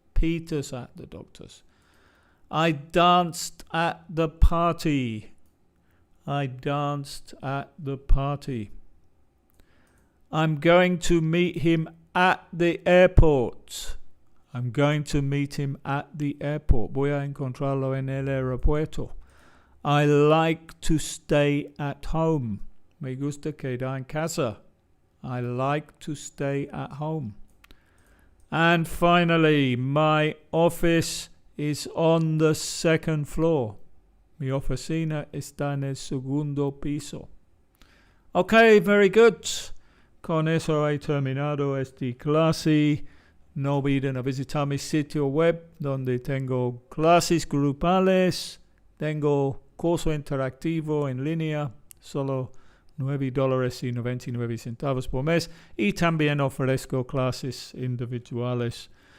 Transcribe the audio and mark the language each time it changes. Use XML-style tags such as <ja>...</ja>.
<en>Peter's at the doctor's. I danced at the party. I danced at the party. I'm going to meet him at the airport. I'm going to meet him at the airport.</en> <es>Voy a encontrarlo en el aeropuerto.</es> <en>I like to stay at home.</en> <es>Me gusta quedar en casa.</es> <en>I like to stay at home. And finally, my office is on the second floor.</en> <es>Mi oficina está en el segundo piso.</es> <en>Okay, very good.</en> <es>Con eso he terminado esta clase. No olviden a visitar mi sitio web donde tengo clases grupales. Tengo curso interactivo en línea. Solo $9.99 por mes, y también ofrezco clases individuales.</es>